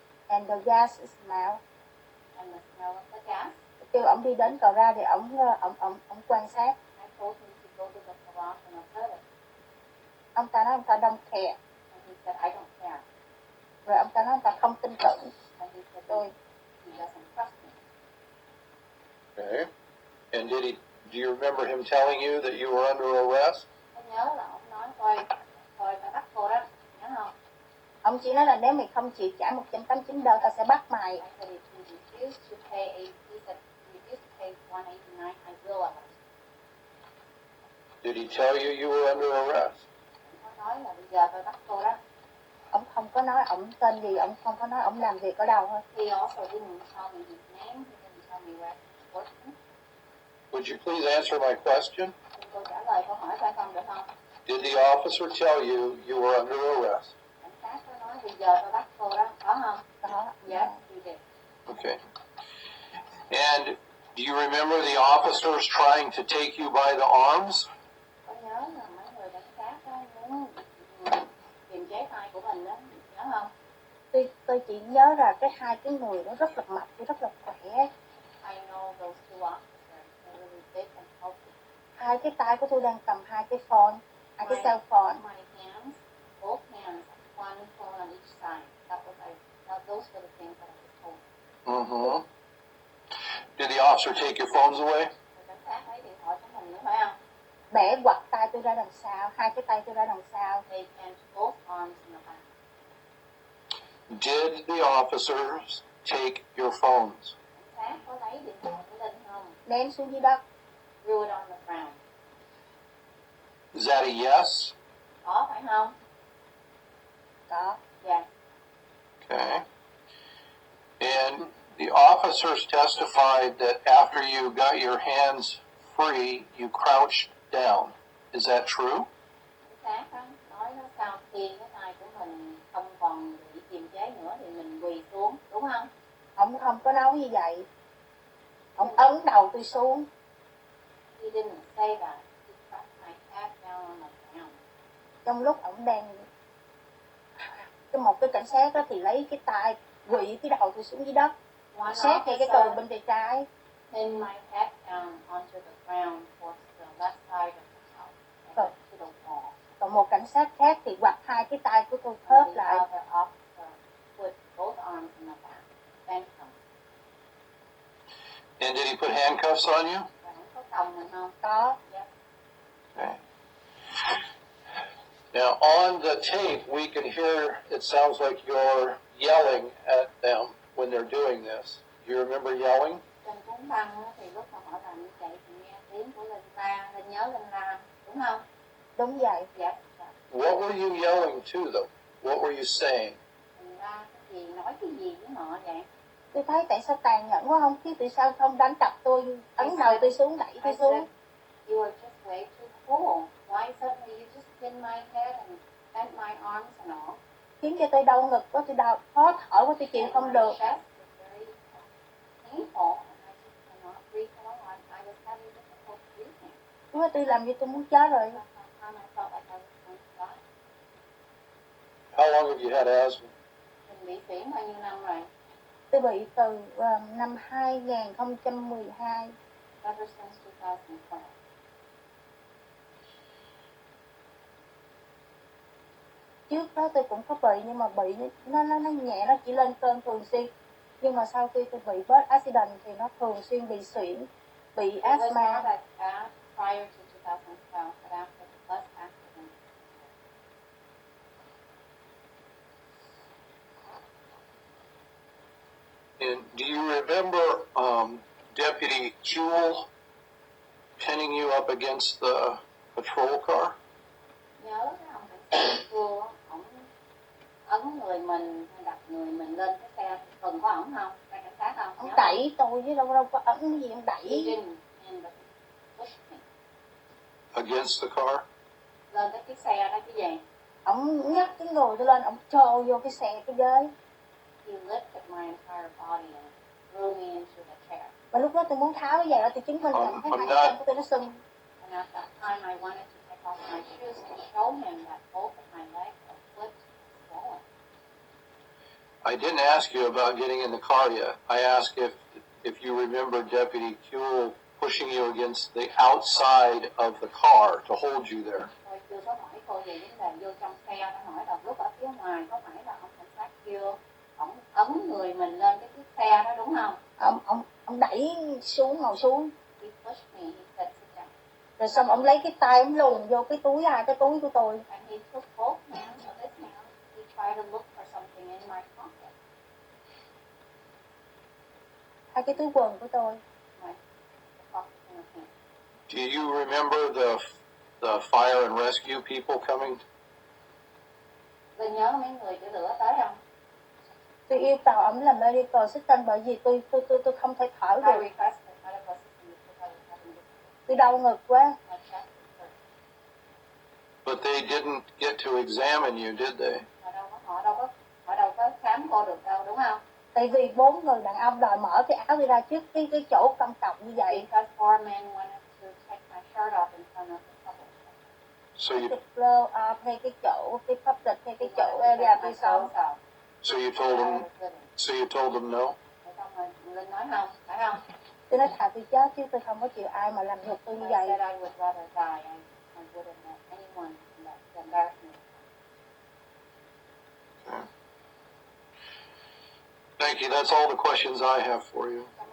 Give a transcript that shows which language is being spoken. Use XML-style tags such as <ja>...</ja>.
<en>And the gas is smell. And the smell of the gas.</en> <vi>Kêu ổng đi đến cầu ra thì ổng quan sát.</vi> <en>I told him to go to the garage and observe it.</en> <vi>Ông ta nói ông ta</vi> <en>don't care. And he said, I don't care.</en> <vi>Rồi ông ta nói ông ta không tin tưởng</vi> <en>And he said,</en> <vi>tôi.</vi> <en>he doesn't trust me. Okay. And do you remember him telling you that you were under arrest?</en> <vi>Tôi nhớ là ông nói thôi phải bắt cô đó, nhớ không? Ông chỉ nói là nếu mày không chịu trả 189 đô tao sẽ bắt mày.</vi> <en>I said, if you refuse to pay, he said, refuse to pay $189, I will arrest you. Did he tell you you were under arrest?</en> <vi>Ông có nói là bây giờ tôi bắt cô đó. Ông không có nói ổng tên gì, ông không có nói ổng làm việc ở đâu thôi.</vi> <en>He also didn't tell me his name, he didn't tell me where he was working. Would you please answer my question?</en> <vi>Xin cô trả lời câu hỏi phải không được không?</vi> <en>Did the officer tell you you were under arrest?</en> <vi>Cảnh sát có nói bây giờ tôi bắt cô đó, có không? Đó.</vi> <en>Yes, he did. Okay. And do you remember the officers trying to take you by the arms?</en> <vi>Có nhớ là mấy người cảnh sát đó muốn kiềm chế tay của mình đó, nhớ không? Tôi chỉ nhớ là hai cái người đó rất là mập, rất là khỏe.</vi> <en>I know those two officers, they're really big and healthy.</en> <vi>Hai cái tay của tôi đang cầm hai cái phone, hai cái cell phone.</vi> <en>My hands, both hands, one phone on each side. Those were the things that I was told. Mm-hmm. Did the officer take your phones away?</en> <vi>Cảnh sát lấy điện thoại của mình nữa phải không? Bẻ quặt tay tôi ra đằng sau, hai cái tay tôi ra đằng sau.</vi> <en>They bent both arms in the back. Did the officers take your phones?</en> <vi>Cảnh sát có lấy điện thoại của Linh không? Ném xuống dưới đất.</vi> <en>Threw it on the ground. Is that a yes?</en> <vi>Có phải không? Đó.</vi> <en>Yes. Okay. And the officers testified that after you got your hands free, you crouched down. Is that true?</en> <vi>Cảnh sát nói nó sau khi cái tay của mình không còn bị kiềm chế nữa thì mình quỳ xuống, đúng không? Ông không có nói như vậy. Ông ấn đầu tôi xuống.</vi> <en>He didn't say that. He pressed my head down on the ground.</en> <vi>Trong lúc ông đang một cái cảnh sát đó thì lấy cái tay quỳ cái đầu tôi xuống dưới đất.</vi> <en>One</en> <vi>Sát ngay cái tường bên tay trái.</vi> <en>pinned my head down onto the ground towards the left side of the house and</en> <vi>Rồi.</vi> <en>to the wall.</en> <vi>Còn một cảnh sát khác thì quặp hai cái tay của tôi</vi> <en>And</en> <vi>khớp</vi> <en>the</en> <vi>lại.</vi> <en>other officer put both arms in the back, bent them. And did he put handcuffs on you?</en> <vi>Và không có còng mình không? Có.</vi> <en>Yes. Okay. Now, on the tape, we can hear it sounds like you're yelling at them when they're doing this. Do you remember yelling?</en> <vi>Trên cuốn băng á, thì lúc mà họ làm như vậy thì nghe tiếng của Linh la, Linh nhớ Linh la, đúng không? Đúng vậy.</vi> <en>Yes. Yes. What were you yelling to them? What were you saying?</en> <vi>Linh la cái gì, nói cái gì với họ vậy? Tôi thấy tại sao tàn nhẫn quá không? Chứ tại sao không đánh đập tôi, ấn đầu tôi xuống, đẩy tôi</vi> <en>I</en> <vi>xuống.</vi> <en>said, you are just way too cruel. Why suddenly you just pinned my head and bent my arms and all?</en> <vi>Khiến cho tôi đau ngực quá, tôi đau, khó thở quá, tôi chịu</vi> <en>And</en> <vi>không</vi> <en>my</en> <vi>được.</vi> <en>chest was very painful and I just cannot breathe at all. I was having difficulty breathing.</en> <vi>Lúc đó tôi làm như tôi muốn chết rồi.</vi> <en>Sometimes I felt like I was going to die. How long have you had asthma?</en> <vi>Mình bị phổi bao nhiêu năm rồi? Tôi bị từ năm 2012.</vi> <en>Ever since 2012.</en> <vi>Trước đó tôi cũng có bị nhưng mà bị nó nhẹ, nó chỉ lên cơn thường xuyên. Nhưng mà sau khi tôi bị</vi> <en>bus accident</en> <vi>thì nó thường xuyên bị suyễn, bị</vi> <en>It was asthma. not as bad prior to 2012, but after the bus accident. And do you remember Deputy Jewell pinning you up against the patrol car?</en> <vi>Nhớ cái ông cảnh sát Jewell, ấn người mình hay đặt người mình lên cái xe phần của ổng không? Xe cảnh sát không? Ông Nhớ đẩy tôi chứ đâu đâu có ấn cái gì, ông không?</vi> <en>He</en> <vi>đẩy.</vi> <en>didn't, and push me. Against the car?</en> <vi>Lên tới chiếc xe đó chứ gì? Ông nhấc cái người tôi lên, ông cho vô cái xe cái ghế.</vi> <en>He lifted my entire body and threw me into the chair.</en> <vi>Và lúc đó tôi muốn tháo cái giày ra, tôi chứng minh rằng thấy hai cái chân của tôi nó sưng.</vi> <en>And at that time, I wanted to take off my shoes to show him that both of my legs are flipped and swollen. I didn't ask you about getting in the car yet. I asked if you remember Deputy Kuehl pushing you against the outside of the car to hold you there.</en> <vi>Tôi chưa có hỏi cô về vấn đề vô trong xe, tôi hỏi là lúc ở phía ngoài có phải là ông cảnh sát chưa? Ông ấn người mình lên cái chiếc xe đó đúng không? Ông đẩy xuống, ngồi xuống.</vi> <en>He pushed me, he said sit down.</en> <vi>Rồi xong ông lấy cái tay ông luồn vô cái túi, hai cái túi của tôi.</vi> <en>And he took both hands of his hands. He tried to look for something in my pocket.</en> <vi>Hai cái túi quần của tôi.</vi> <en>My pocket in his hand. Do you remember the fire and rescue people coming?</en> <vi>Tôi nhớ mấy người chữa lửa tới không? Tôi yêu cầu ông làm</vi> <en>medical assistant</en> <vi>bởi vì tôi không thể thở</vi> <en>I</en> <vi>được.</vi> <en>requested medical assistance because I was having difficulty.</en> <vi>Tôi đau ngực quá.</vi> <en>My chest hurt. But they didn't get to examine you, did they?</en> <vi>Họ đâu có khám cô được đâu đúng không? Tại vì 4 người đàn ông đòi mở cái áo tôi ra trước cái chỗ công cộng như vậy.</vi> <en>Because 4 men wanted to take my shirt off in front of the public. So you</en> <vi>Cái</vi> <en>blow up</en> <vi>hay cái chỗ, cái public hay cái chỗ area phía sau.</vi> <en>so you told them no?</en> <vi>Xong rồi Linh nói không, phải không? Tôi nói thà tôi chết chứ tôi không có chịu ai mà làm nhục tôi như</vi> <en>I</en> <vi>vậy.</vi> <en>said I would rather die. I wouldn't let anyone embarrass me. Okay. Thank you. That's all the questions I have for you.</en>